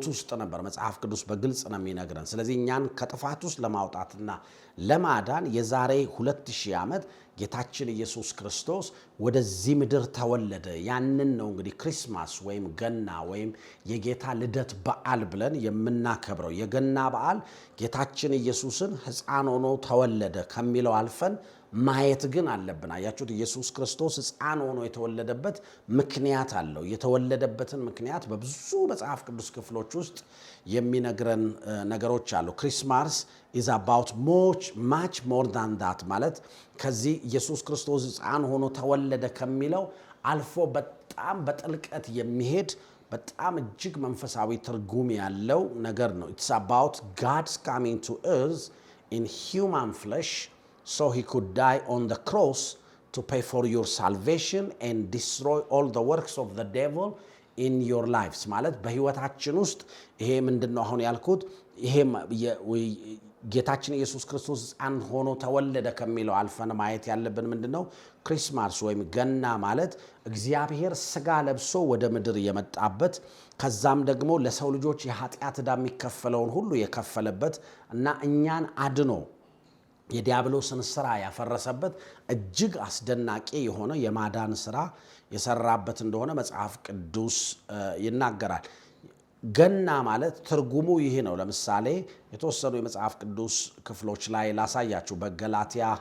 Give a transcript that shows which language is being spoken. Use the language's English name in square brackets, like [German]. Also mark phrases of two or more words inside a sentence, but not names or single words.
[Amharic] ውስጥ ነበር። መጽሐፍ ቅዱስ በግልጽ ነው የሚነግረን። ስለዚህ እኛን ከጥፋት ውስጥ ለማውጣትና ለማዳን የዛሬ 2000 ዓመት ጌታችን ኢየሱስ ክርስቶስ ወደዚህ ምድር ተወለደ። ያንን ነው እንግዲህ ክሪስማስ ወይም ገና ወይም የጌታ ልደት በዓል ብለን የምናከብረው። የገና በዓል ጌታችን ኢየሱስን ሕፃን ሆኖ ተወለደ ከሚለው አልፈን ማየት ግን አለብን። አያችሁት? ኢየሱስ ክርስቶስ ሕፃን ሆኖ የተወለደበት ምክንያት አለው። የተወለደበትን ምክንያት በብዙ መጽሐፍ ቅዱስ ክፍሎች ውስጥ የሚነግረን ነገሮች አሉ። ክሪስማስ [English] is about much more than that [Amharic] ማለት ከዚህ ኢየሱስ ክርስቶስ ሕፃን ሆኖ ተወለደ ከሚለው አልፎ በጣም በጥልቀት የሚሄድ በጣም እጅግ መንፈሳዊ ትርጉም ያለው ነገር ነው። [English] It's about God's coming to earth in human flesh so he could die on the cross to pay for your salvation and destroy all the works of the devil in your lives [Amharic] ማለት በህይወታችን ውስጥ ይሄ ምንድነው አሁን ያልኩት ይሄ ጌታችን ኢየሱስ ክርስቶስ ሕፃን ሆኖ ተወለደ ከሚለው አልፈን ማየት ያለብን ምንድነው ክሪስማስ ወይም ገና ማለት እግዚአብሔር ስጋ ለብሶ ወደ ምድር የመጣበት ከዛም ደግሞ ለሰው ልጆች የኃጢአት ዕዳ የሚከፈለውን ሁሉ የከፈለበት እና እኛን አድኖ የዲያብሎስን ስራ ያፈረሰበት እጅግ አስደናቂ የሆነ የማዳን ስራ የሰራበት እንደሆነ መጽሐፍ ቅዱስ ይናገራል። ገና ማለት ትርጉሙ ይሄ ነው። ለምሳሌ የተወሰኑ የመጽሐፍ ቅዱስ ክፍሎች ላይ ላሳያችሁ። በገላትያ